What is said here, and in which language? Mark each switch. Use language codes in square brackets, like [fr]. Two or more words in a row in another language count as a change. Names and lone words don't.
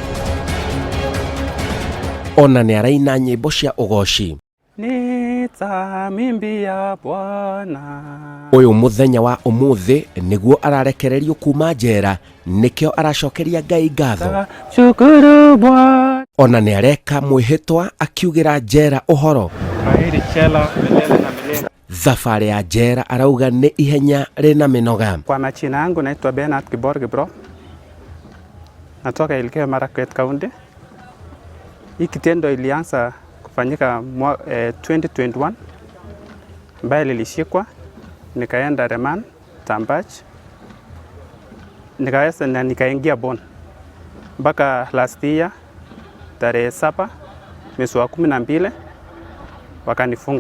[ki] Ona nĩ araina nyĩmbo cia ũgoci. [sw] Nitamimbia Bwana. [ki] Ũyũ mũthenya wa ũmũthĩ nĩguo ararekererio kuma njera, nĩkĩo aracokeria Ngai ngatho. [sw] Shukuru Bwana. [ki] Ona nĩ areka mwĩhĩtwa akiugĩra njera ũhoro. [sw] Kwaheri chela milele na milele. [ki] Thabarĩ ya njera arauga nĩ ihenya rĩna mĩnoga. [sw] Kwa majina yangu naitwa Bernard Kibor Kibro. Natoka Elgeyo Marakwet County. Hii kitendo ilianza kufanyika 2021 ambaye nilishikwa nikaenda Reman Tambach nikaweza na nikaingia Bon mpaka [en] last year [sw] tarehe 7 mwezi wa 12 wakanifunga.